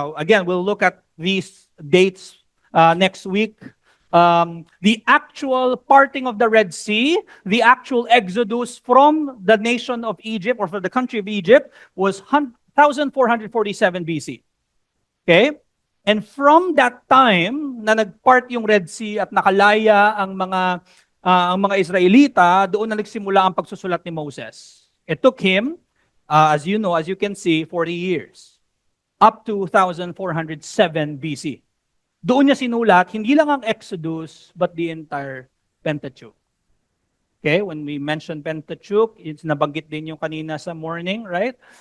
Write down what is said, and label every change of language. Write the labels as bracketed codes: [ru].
[en] Again, we'll look at these dates next week. The actual parting of the Red Sea, the actual exodus from the nation of Egypt or from the country of Egypt was 1447 BC. Okay? And from that time [tl] na nagpart yung Red Sea at nakalaya ang mga Israelita, doon na nagsimula ang pagsusulat ni Moses. [en] It took him, as you know, as you can see, 40 years. Up to 1407 BC. [tl] Doon niya sinulat, hindi lang ang Exodus, [en] but the entire Pentateuch. Okay, when we mention Pentateuch, it's [tl] nabanggit din yung kanina sa [en] morning, right?